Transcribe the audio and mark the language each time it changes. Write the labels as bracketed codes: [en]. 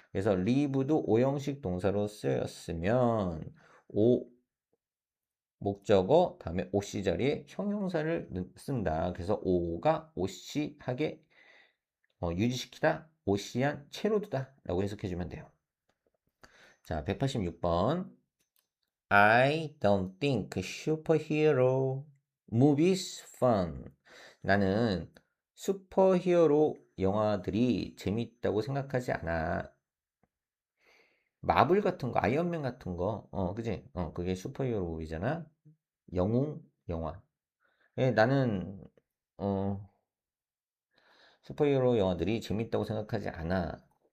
[ko] 그래서 live도 오형식 동사로 쓰였으면 오 목적어 다음에 OC 자리에 형용사를 쓴다. 그래서 오가 OC하게 유지시키다, OC한 채로 두다 라고 해석해 주면 돼요. 자, 186번. [en] I don't think superhero movies fun. [ko] 나는 슈퍼히어로 영화들이 재밌다고 생각하지 않아. 마블 같은 거, 아이언맨 같은 거, 그지? 그게 슈퍼히어로 무비잖아. 영웅 영화. 나는 어, 슈퍼히어로 영화들이 재밌다고 생각하지 않아.